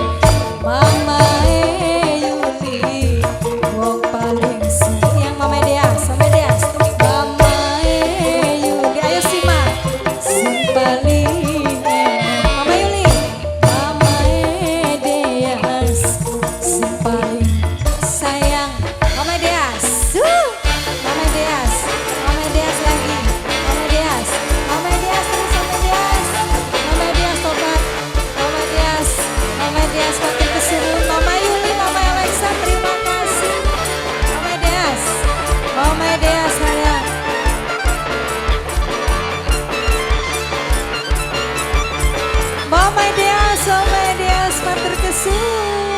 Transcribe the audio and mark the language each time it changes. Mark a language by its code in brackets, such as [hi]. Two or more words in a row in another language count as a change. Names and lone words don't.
[jv] Mama Yuli, wong paling sayang, Mama Dias, Mama Dias, Mama Yuli, ayo Sima, sing paling eman, Mama Yuli, Mama Dias, sing paling sayang, Mama Dias, Mama Dias, Mama Dias lagi, Mama Dias, Mama Dias terus Mama Dias, Mama Dias tobat, Mama Dias, Mama Dias makin kesuruh, Mama Yuli, Mama Alexa [id] terima kasih, [jv] Mama Dias, Mama Dias sayang, Mama Dias, Mama Dias matur kesuwun.